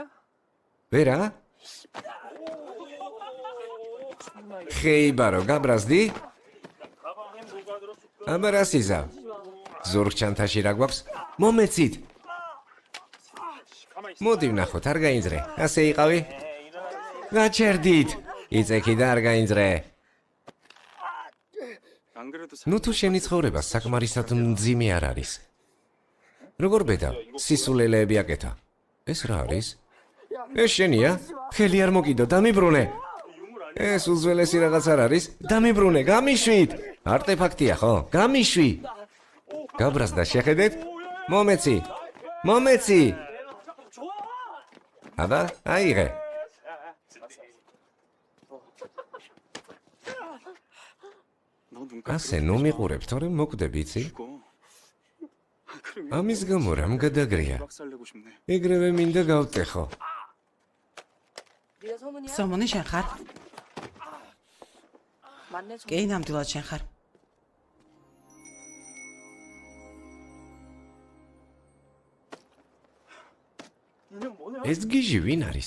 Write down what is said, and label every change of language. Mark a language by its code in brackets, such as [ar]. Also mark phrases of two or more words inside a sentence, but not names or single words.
[ka] ვერა? ხეიბარო, გაბრაზდი? აბა რა სიზავ? ზურგ ჩანთაში რა გვაქვს? მომეცით. მოდი ვნახოთ, არ გაინძრე. ასე იყავი? გაჩერდით. იწექი და არ გაინძრე. [ko] 안 그래도 [ka] ნუ თუ შენი ცხოვრება საკმარისად მძიმე არ არის. როგორ ბედა? სისულელეები აკეთა. ეს რა არის? ეს შენია? ხელი არ მოკიდო, დამიბრუნე. ეს უძველესი რაღაც არ არის? დამიბრუნე, გამიშვით. არტეფაქტია ხო? გამიშვი. გაბრაზდა შეხედეთ? მომეცი. მომეცი. აბა, აიღე. ასე ნუ მიყურებ, თორემ მოკვდები, იცი? ამის გამო რამ გადაგრია? [ko] 살려고 싶네. [ka] ეგრევე მინდა გავტეხო. სომონი შენ ხარ? კი, ნამდვილად შენ ხარ. ეს გიჟი ვინ არის?